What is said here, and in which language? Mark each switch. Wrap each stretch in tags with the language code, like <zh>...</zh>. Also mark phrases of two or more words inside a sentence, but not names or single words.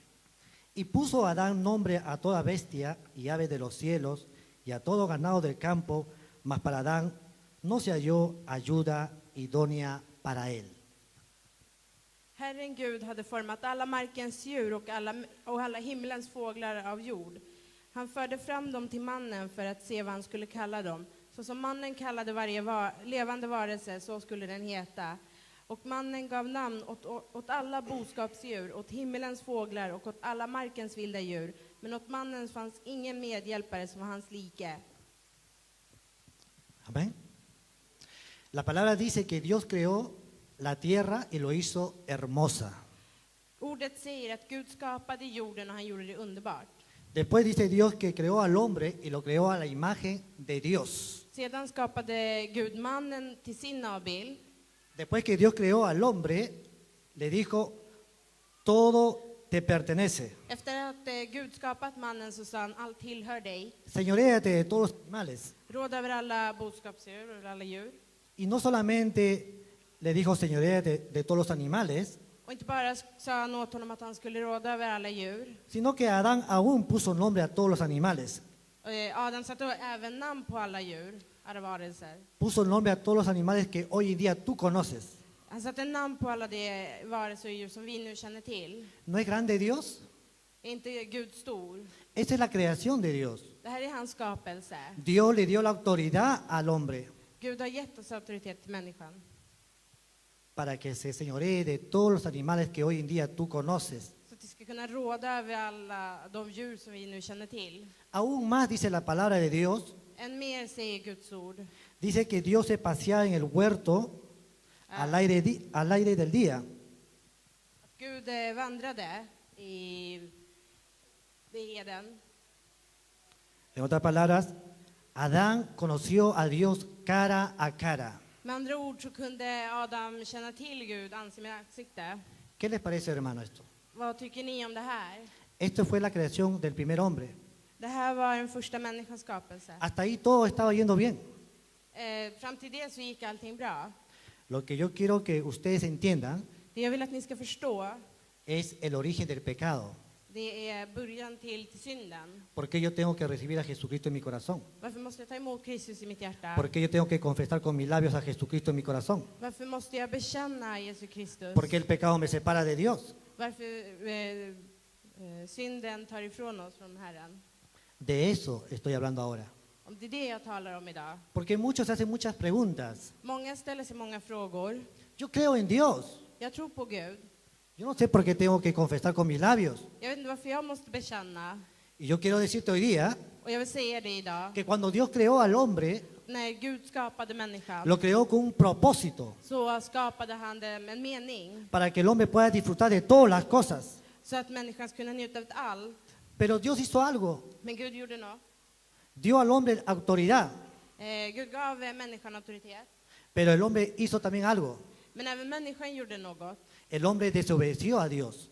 <es>Y puso Adán nombre a toda bestia y ave de los cielos y a todo ganado del campo, mas para Adán no se halló ayuda idónea para él.</es> <sv>Herren Gud hade format alla markens djur och alla himlens fåglar av jord. Han förde fram dem till mannen för att se vad han skulle kalla dem. Så som mannen kallade varje levande varelse, så skulle den heta. Och mannen gav namn åt alla boskapsdjur, åt himmelens fåglar och åt alla markens vilda djur. Men åt mannen fanns ingen medhjälpare som var hans like.</sv> <es>Amén. La palabra dice que Dios creó la tierra y lo hizo hermosa.</es> <sv>Ordet säger att Gud skapade jorden och han gjorde det underbart.</sv> <es>Después dice Dios que creó al hombre y lo creó a la imagen de Dios.</es> <sv>Sedan skapade Gud mannen till sin avbild.</sv> <es>Después que Dios creó al hombre, le dijo, todo te pertenece.</es> <sv>Efter att Gud skapat mannen så sa han, allt tillhör dig.</sv> <es>Señoréate de todos los animales.</es> <sv>Råd över alla boskapsdjur, över alla djur.</sv> <es>Y no solamente le dijo señoréate de todos los animales,</es> <sv>Och inte bara sa han åt honom att han skulle råda över alla djur.</sv> <es>sino que Adán aún puso nombre a todos los animales.</es> <sv>Adam satte även namn på alla djur, alla varelser.</sv> <es>Puso nombre a todos los animales que hoy en día tú conoces.</es> <sv>Han satte namn på alla de varelser och djur som vi nu känner till.</sv> <es>¿No es grande Dios?</es> <sv>Är inte Gud stor?</sv> <es>Esa es la creación de Dios.</es> <sv>Det här är hans skapelse.</sv> <es>Dios le dio la autoridad al hombre</es> <sv>Gud har gett oss auktoritet till människan.</sv> <es>para que se señoree de todos los animales que hoy en día tú conoces.</es> <sv>Så att vi ska kunna råda över alla de djur som vi nu känner till.</sv> <es>Aún más dice la palabra de Dios,</es> <sv>Än mer säger Guds ord.</sv> <es>dice que Dios se paseaba en el huerto al aire del día.</es> <sv>Att Gud vandrade i Eden.</sv> <es>En otras palabras, Adán conoció a Dios cara a cara.</es> <sv>Med andra ord så kunde Adam känna till Gud ansikte med ansikte.</sv> <es>¿Qué les parece, hermano, esto?</es> <sv>Vad tycker ni om det här?</sv> <es>Esto fue la creación del primer hombre.</es> <sv>Det här var den första människans skapelse.</sv> <es>Hasta ahí todo estaba yendo bien.</es> <sv>Fram till det så gick allting bra.</sv> <es>Lo que yo quiero que ustedes entiendan</es> <sv>Det jag vill att ni ska förstå,</sv> <es>es el origen del pecado.</es> <sv>det är början till synden.</sv> <es>¿Por qué yo tengo que recibir a Jesucristo en mi corazón?</es> <sv>Varför måste jag ta emot Kristus i mitt hjärta?</sv> <es>¿Por qué yo tengo que confesar con mis labios a Jesucristo en mi corazón?</es> <sv>Varför måste jag bekänna Jesus Kristus?</sv> <es>¿Por qué el pecado me separa de Dios?</es> <sv>Varför synden tar ifrån oss från Herren?</sv> <es>De eso estoy hablando ahora.</es> <sv>Om det är det jag talar om idag.</sv> <es>Porque muchos hacen muchas preguntas.</es> <sv>Många ställer sig många frågor.</sv> <es>Yo creo en Dios.</es> <sv>Jag tror på Gud.</sv> <es>Yo no sé por qué tengo que confesar con mis labios.</es> <sv>Jag vet inte varför jag måste bekänna.</sv> <es>Y yo quiero decirte hoy día</es> <sv>Och jag vill säga det idag.</sv> <es>que cuando Dios creó al hombre,</es> <sv>När Gud skapade människan</sv> <es>lo creó con un propósito,</es> <sv>så skapade han det med en mening.</sv> <es>para que el hombre pueda disfrutar de todas las cosas.</es> <sv>Så att människan skulle njuta av allt.</sv> <es>Pero Dios hizo algo.</es> <sv>Men Gud gjorde något.</sv> <es>Dio al hombre autoridad.</es> <sv>Gud gav människan auktoritet.</sv> <es>Pero el hombre hizo también algo.</es> <sv>Men även människan gjorde något.</sv> <es>El hombre desobedeció a Dios.</es>